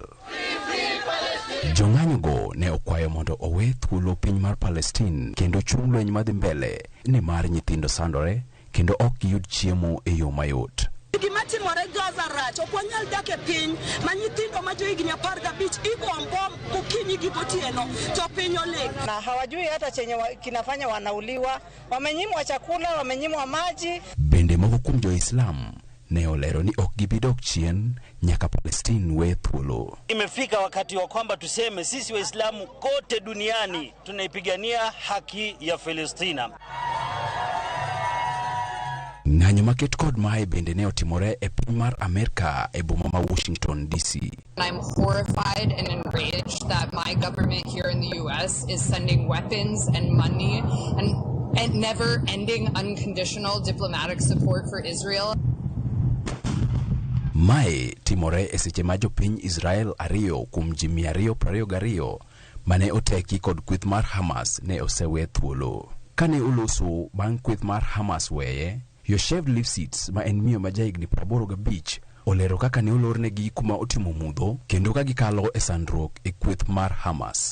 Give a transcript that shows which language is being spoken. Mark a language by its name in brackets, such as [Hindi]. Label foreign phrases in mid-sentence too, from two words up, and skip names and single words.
[Luo (Kenya and Tanzania)] Jong'anyo go ne okwayo mondo owe thuolo piny mar Palestina kendo chung lweny madhi mbele ni mar nyithindo sandore kendo ok giyud chiemo e yo mayot. Gimatimore Gaza rach ok wanyal dak e piny ma nyithindo ma johigni 15 igombo kukinyi gi gotieno to piny olek [Swahili] na hawajui hata chenye kinafanya wanauliwa, wamenyimwa chakula, wamenyimwa maji. [Luo (Kenya and Tanzania)] Bende moko kuom jo-Islam ne olero ni ok gibidok chien nyaka Palestina we thuolo. [Swahili] Imefika wakati wa kwamba tuseme sisi Waislamu kote duniani tunaipigania haki ya Palestina. [Luo (Kenya and Tanzania)] Ng'anyo maket kod mae bende ne otimore e piny mar Amerika e boma ma Washington DC. [English] I'm horrified and enraged that my government here in the US is sending weapons and money and never ending unconditional diplomatic support for Israel. [Luo (Kenya and Tanzania)] Mae timore e seche ma jopiny Israel ariyo kuom ji 222 mane oteki kod kweth mar Hamas ne osewe thuolo. Kane oloso bang' kweth mar Hamas weye, Yoshev Lifsitz ma en miyo ma jahigni 85 olero kaka ne olornegi kuma otimo mudho kendo ka gikalo e sandruok e kweth mar Hamas.